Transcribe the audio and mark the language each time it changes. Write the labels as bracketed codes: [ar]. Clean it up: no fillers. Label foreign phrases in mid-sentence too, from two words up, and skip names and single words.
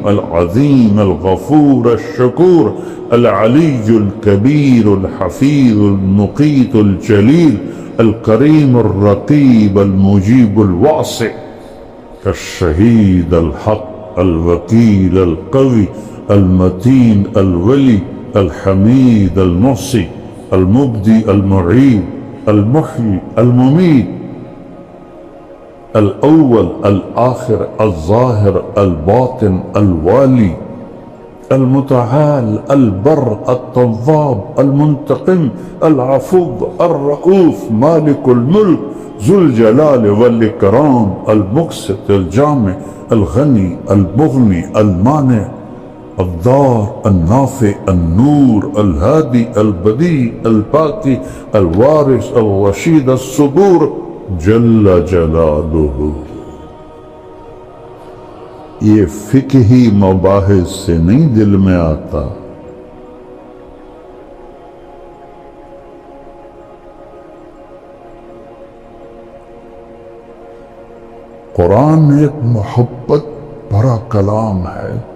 [ar] العظیم، الغفور، الشکور، العلی الکبیر، الحفیظ، المقیت، الجلیل، الکریم، الرقیب، المجیب، الواسع، الشہید، الحق، الوکیل، القوی، المتین، الولی، الحمید، المحصی، المبدی، المعید، المحیی، الممید، الاول، الآخر، الظاہر، الباطن، الوالی، المتعال، البر، التواب، المنتقم، العفو، الرؤوف، مالک الملک، ذو الجلال والاکرام، المقسط، الجامع، الغنی، المغنی، المانع، الضار، النافع، النور، الهادي، البديع، الباقي، الوارث، الرشيد، الصبور، جل جلالہ، [ur] یہ فقہی مباحث سے نہیں دل میں آتا. قرآن ایک محبت بھرا کلام ہے.